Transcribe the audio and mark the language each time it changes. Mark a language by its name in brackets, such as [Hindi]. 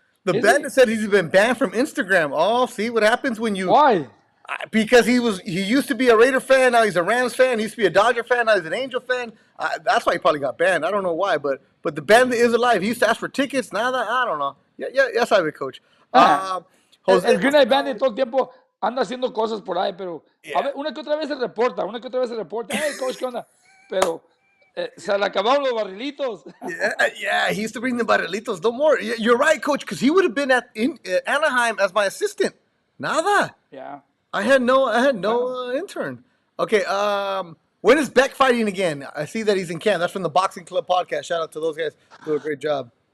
[English] The bandit said he's been banned from Instagram. Oh, see what happens when you. Why? Because he used to be a Raider fan. Now he's a Rams fan. He used to be a Dodger fan. Now he's an Angel fan. That's why he probably got banned. I don't know why, but the bandit is alive. He used to ask for tickets. Now that I don't know. Yeah, [Spanish] sabe, [English] Coach. [Spanish] Jose, el Green Eye Bandit todo el tiempo anda haciendo cosas por ahí, pero a ver, una que otra vez se reporta. Hey, Coach, ¿qué onda? Pero se le acabaron los barrilitos. [English] Yeah, he used to bring the barrilitos. No more. You're right, Coach, because he would have been in Anaheim as my assistant. [Spanish] Nada. [English] Yeah. I had no intern. Okay, when is Beck fighting again? I see that he's in camp. That's from the Boxing Club podcast. Shout out to those guys. Do a great job.